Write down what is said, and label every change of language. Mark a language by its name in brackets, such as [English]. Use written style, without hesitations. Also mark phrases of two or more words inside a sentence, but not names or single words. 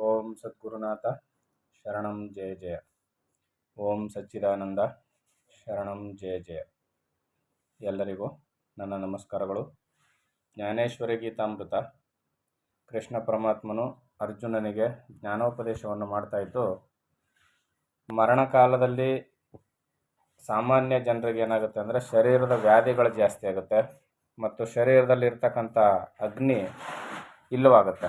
[Sanskrit] ಓಂ ಸದ್ಗುರುನಾಥ ಶರಣಂ ಜಯ ಜಯ. ಓಂ ಸಚ್ಚಿದಾನಂದ ಶರಣಂ ಜಯ ಜಯ. [Kannada] ಎಲ್ಲರಿಗೂ ನನ್ನ ನಮಸ್ಕಾರಗಳು. ಜ್ಞಾನೇಶ್ವರಿ ಗೀತಾಮೃತ. ಕೃಷ್ಣ ಪರಮಾತ್ಮನು ಅರ್ಜುನನಿಗೆ ಜ್ಞಾನೋಪದೇಶವನ್ನು ಮಾಡ್ತಾ ಇದ್ದು, ಮರಣಕಾಲದಲ್ಲಿ ಸಾಮಾನ್ಯ ಜನರಿಗೆ ಏನಾಗುತ್ತೆ ಅಂದರೆ ಶರೀರದ ವ್ಯಾಧಿಗಳು ಜಾಸ್ತಿ ಆಗುತ್ತೆ ಮತ್ತು ಶರೀರದಲ್ಲಿರ್ತಕ್ಕಂಥ ಅಗ್ನಿ ಇಲ್ಲವಾಗುತ್ತೆ.